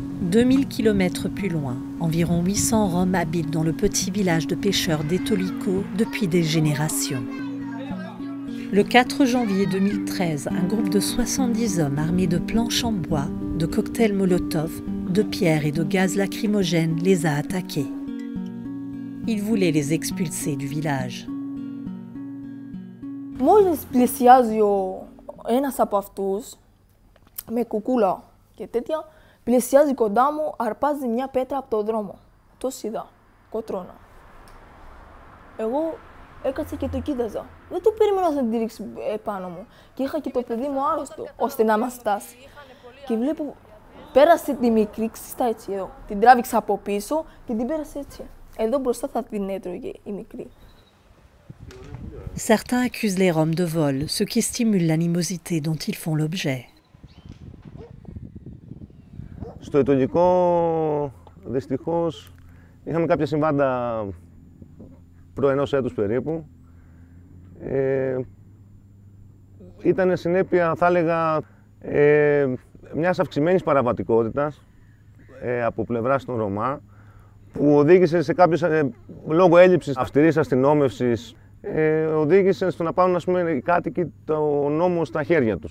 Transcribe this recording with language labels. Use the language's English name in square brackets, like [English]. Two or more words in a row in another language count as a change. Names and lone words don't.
[French] 2000 km plus loin, environ 800 Roms habitent dans le petit village de pêcheurs d'Etoliko depuis des générations. Le 4 janvier 2013, un groupe de 70 hommes armés de planches en bois, de cocktails Molotov, de pierres et de gaz lacrymogène les a attaqués. Ils voulaient les expulser du village. [Greek] Μόλις πλησιάζει ένας από αυτούς, με κουκούλα και τέτοια, πλησιάζει κοντά μου, αρπάζει μια πέτρα από το δρόμο. Το είδα, κοτρώνα. Εγώ έκατσα και το κοίταζα. Δεν το περίμενα να την ρίξει πάνω μου. Και είχα και το παιδί μου άρρωστο, ώστε να μας φτάσει. Και βλέπω, πέρασε τη μικρή ξύστα έτσι εδώ. Την τράβηξα από πίσω και την πέρασε έτσι. Εδώ μπροστά θα την έτρωγε η μικρή. [French] Certains accusent les Roms de vol, ce qui stimule l'animosité dont ils font l'objet. [Greek] Στο Ετωλικό, δυστυχώς, είχαμε κάποια συμβάντα προ-1 έτους περίπου. Ήταν συνέπεια, θα έλεγα, μιας αυξημένης παραβατικότητας από πλευράς των Ρωμά, που οδήγησε σε κάποιες, λόγω έλλειψης αυστηρής αστυνόμευσης, οδήγησε στο να πάρουν, ας πούμε, οι κάτοικοι το νόμο στα χέρια τους.